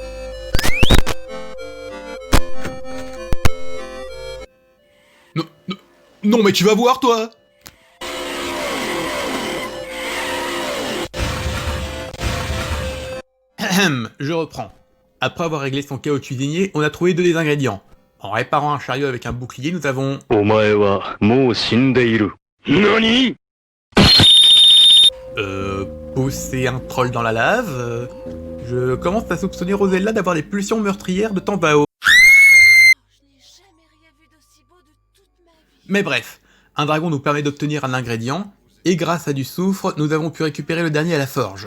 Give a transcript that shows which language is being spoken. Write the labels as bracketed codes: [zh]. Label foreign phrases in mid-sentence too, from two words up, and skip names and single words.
[fr] Non, non, non mais tu vas voir toi! Ahem, je reprends. Après avoir réglé son chaos cuisinier, on a trouvé 2 des ingrédients. En réparant un chariot avec un bouclier, nous avons... [ja] お前はもう死んでいる。何？ [fr] pousser un troll dans la lave... Je commence à soupçonner Rosella d'avoir des pulsions meurtrières de temps à autre. Je n'ai jamais rien vu d'aussi beau de toute ma vie. Mais bref, un dragon nous permet d'obtenir un ingrédient, et grâce à du soufre, nous avons pu récupérer le dernier à la forge.